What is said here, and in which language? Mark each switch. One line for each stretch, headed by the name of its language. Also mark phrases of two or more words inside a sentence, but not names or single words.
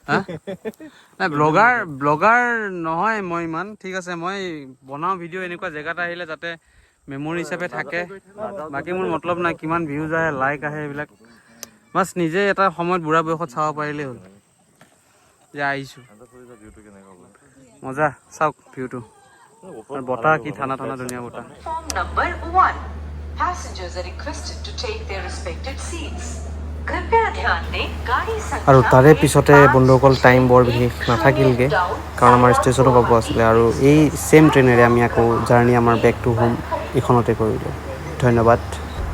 Assamese: হা নাই ব্লগাৰ নহয় মই ইমান ঠিক আছে মই বনাওঁ ভিডিঅ' এনেকুৱা জেগাত আহিলে যাতে মেমৰি হিচাপে থাকে বাকী মোৰ মতলব নাই কিমান ভিউজ আহে লাইক আহে এইবিলাক বাছ নিজে এটা সময়ত বুঢ়া বয়সত চাব পাৰিলেই হ'ল যে আহিছোঁ মজা চাওক ভিউটো আৰু বতাহ কি ঠাণ্ডা ঠাণ্ডা ধুনীয়া বতাহ
English: Platform number 1. Passengers are requested to take their respective seats.
Hindi: कृपया ध्यान दें गाड़ी
Assamese: আৰু
Hindi: संख्या
Assamese: তাৰে পিছতে বন্ধুসকল টাইম বৰ বিশেষ নাথাকিলগৈ কাৰণ আমাৰ ষ্টেচনো পাব আছিলে আৰু এই ছেইম ট্ৰেইনেৰে আমি আকৌ জাৰ্ণি আমাৰ
English: back to home
Assamese: এইখনতে কৰিলোঁ ধন্যবাদ